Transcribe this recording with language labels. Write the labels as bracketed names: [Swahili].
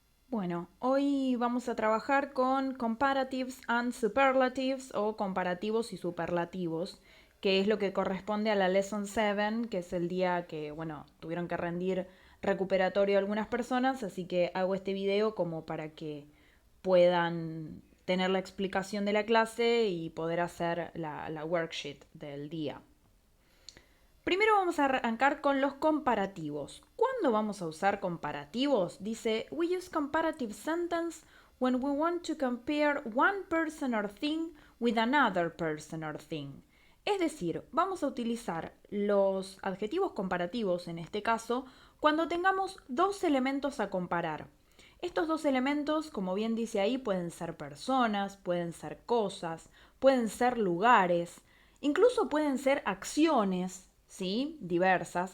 [Spanish] Bueno, hoy vamos a trabajar con [English] comparatives and superlatives [Spanish] o comparativos y superlativos, que es lo que corresponde a la Lesson 7, que es el día que, bueno, tuvieron que rendir recuperatorio algunas personas, así que hago este video como para que puedan tener la explicación de la clase y poder hacer la worksheet del día. Primero vamos a arrancar con los comparativos. ¿Cuándo vamos a usar comparativos? Dice, [English] we use comparative sentence when we want to compare one person or thing with another person or thing. [Spanish] Es decir, vamos a utilizar los adjetivos comparativos, en este caso, cuando tengamos dos elementos a comparar. Estos dos elementos, como bien dice ahí, pueden ser personas, pueden ser cosas, pueden ser lugares, incluso pueden ser acciones, ¿sí? Diversas.